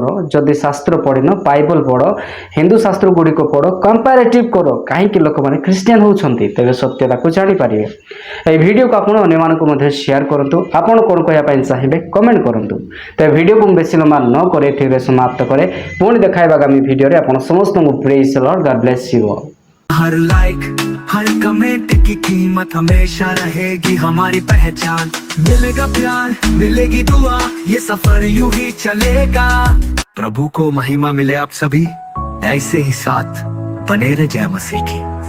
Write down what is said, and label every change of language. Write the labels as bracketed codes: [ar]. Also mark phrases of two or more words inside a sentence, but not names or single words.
[or] ଯଦି ଶାସ୍ତ୍ର ପଢ଼ିନ ବାଇବଲ ପଢ଼, ହିନ୍ଦୁ ଶାସ୍ତ୍ର ଗୁଡ଼ିକ ପଢ଼, କମ୍ପାରେଟିଭ୍ କର କାହିଁକି ଲୋକମାନେ ଖ୍ରୀଷ୍ଟିଆନ ହେଉଛନ୍ତି, ତେବେ ସତ୍ୟତାକୁ ଜାଣିପାରିବେ। ଏହି ଭିଡ଼ିଓକୁ ଆପଣ ଅନ୍ୟମାନଙ୍କୁ ମଧ୍ୟ ସେୟାର କରନ୍ତୁ। ଆପଣ କ'ଣ କହିବା ପାଇଁ ଚାହିଁବେ କମେଣ୍ଟ କରନ୍ତୁ। ତେବେ ଭିଡ଼ିଓକୁ ମୁଁ ବେଶୀ ଲମ୍ବା ନ କରି ଏଥିରେ ସମାପ୍ତ କରେ। ପୁଣି ଦେଖାଇବା ଆଗାମୀ ଭିଡ଼ିଓରେ। ଆପଣ ସମସ୍ତଙ୍କୁ [en] praise the Lord, God bless you all. [hi] हर लाइक हर कमेंट की कीमत हमेशा रहेगी हमारी पहचान। मिलेगा प्यार मिलेगी दुआ, ये सफर यूं ही चलेगा। प्रभु को महिमा मिले आप सभी ऐसे ही साथ बने रहे। जय मसीह की।